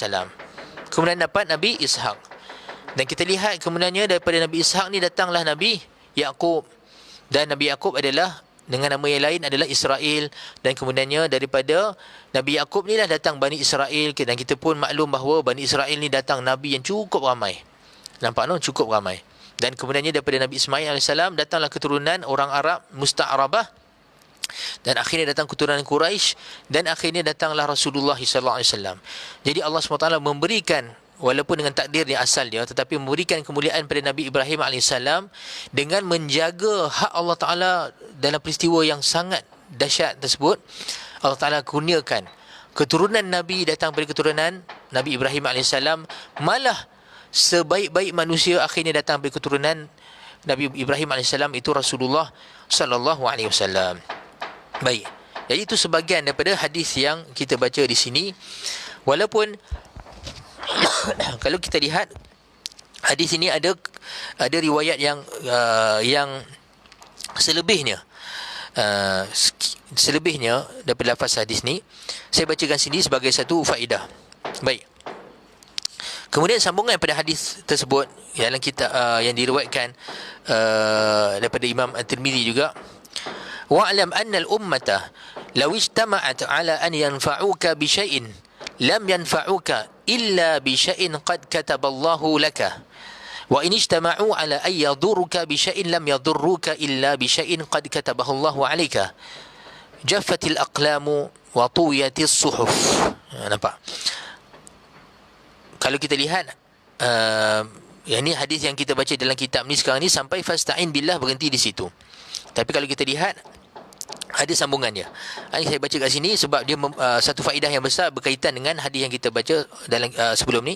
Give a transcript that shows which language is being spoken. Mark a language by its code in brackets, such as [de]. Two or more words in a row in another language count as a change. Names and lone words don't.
[ms] Kemudian dapat Nabi Ishaq. Dan kita lihat kemudiannya daripada Nabi Ishaq ni datanglah Nabi Yaqub. Dan Nabi Yaqub adalah dengan nama yang lain adalah Israel, dan kemudiannya daripada Nabi Yaqub ni lah datang Bani Israel, dan kita pun maklum bahawa Bani Israel ni datang Nabi yang cukup ramai. Nampak no? Cukup ramai. Dan kemudiannya daripada Nabi Ismail AS datanglah keturunan orang Arab Musta'arabah, dan akhirnya datang keturunan Quraisy, dan akhirnya datanglah Rasulullah SAW. Jadi Allah SWT memberikan, walaupun dengan takdir yang asal dia, tetapi memberikan kemuliaan pada Nabi Ibrahim AS dengan menjaga hak Allah Ta'ala dalam peristiwa yang sangat dahsyat tersebut. Allah Ta'ala kurniakan keturunan Nabi datang dari keturunan Nabi Ibrahim alaihissalam, malah sebaik-baik manusia akhirnya datang dari keturunan Nabi Ibrahim alaihissalam, itu Rasulullah [ar] صلى الله عليه وسلم. [ms] Baik. Jadi itu sebahagian daripada hadis yang kita baca di sini. Walaupun kalau kita lihat hadis ini ada riwayat yang selebihnya daripada lafaz hadis ni, saya bacakan sini sebagai satu faedah. Baik. Kemudian sambungan pada hadis tersebut dalam kitab yang diriwayatkan daripada Imam At-Tirmizi juga, [ar] واعلم أن الأمة لو اجتمعت على أن ينفعك بشيء لم ينفعك إلا بشيء قد كتبه الله لك وإن اجتمعوا على أن يضرك بشيء لم يضرك إلا بشيء قد كتبه الله عليك جفت الأقلام وطويت الصحف. [ms] Nampak? Kalau kita lihat yang ni hadis yang kita baca dalam kitab ni sekarang ni sampai [ar] فاستعن بالله, [ms] berhenti di situ. Tapi kalau kita lihat ada sambungannya. Ini saya baca kat sini sebab dia satu faedah yang besar berkaitan dengan hadis yang kita baca dalam sebelum ni.